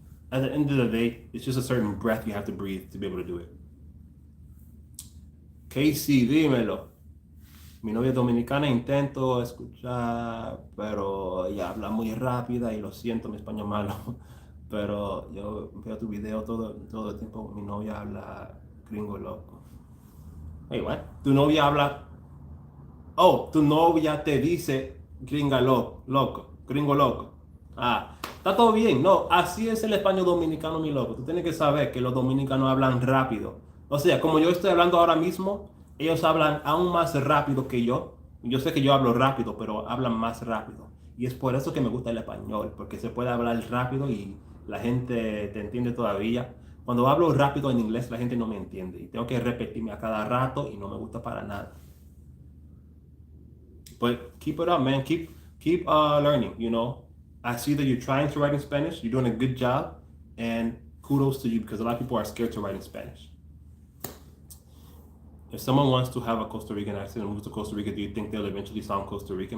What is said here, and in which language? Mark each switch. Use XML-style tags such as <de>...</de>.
<en>At the end of the day, it's just a certain breath you have to breathe to be able to do it.</en> <es>Casey, dímelo. Mi novia es dominicana, intento escuchar, pero ella habla muy rápida y lo siento, mi español malo. Pero yo veo tu video todo el tiempo. Mi novia habla gringo loco.</es> <en>Wait, what?</en> <es>Tu novia habla... Oh, tu novia te dice gringa loco, gringo loco. Ah, está todo bien. No, así es el español dominicano, mi loco. Tú tienes que saber que los dominicanos hablan rápido. O sea, como yo estoy hablando ahora mismo, ellos hablan aún más rápido que yo. Yo sé que yo hablo rápido, pero hablan más rápido. Y es por eso que me gusta el español, porque se puede hablar rápido y la gente te entiende todavía. Cuando hablo rápido en inglés, la gente no me entiende. Y tengo que repetirme a cada rato y no me gusta para nada.</es> <en>But keep it up, man. Keep learning, I see that you're trying to write in Spanish. You're doing a good job. And kudos to you because a lot of people are scared to write in Spanish. If someone wants to have a Costa Rican accent and move to Costa Rica, do you think they'll eventually sound Costa Rican?</en>